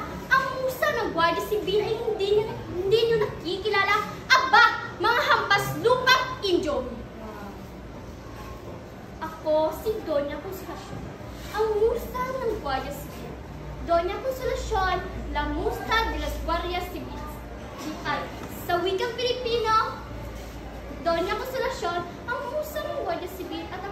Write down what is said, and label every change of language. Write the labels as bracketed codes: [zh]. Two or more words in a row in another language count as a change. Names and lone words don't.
[tl] Ang musa ng Guardia Civil ay hindi nyo nakikilala? Aba, mga hampas lupang Indio! Ako si Doña Consolacion, ang musa ng Guardia Civil. Doña Consolacion, [es] la musa de las Guardias Civiles. [tl] Ay, sa wikang Pilipino, Doña Consolacion, ang musa ng Guardia Civil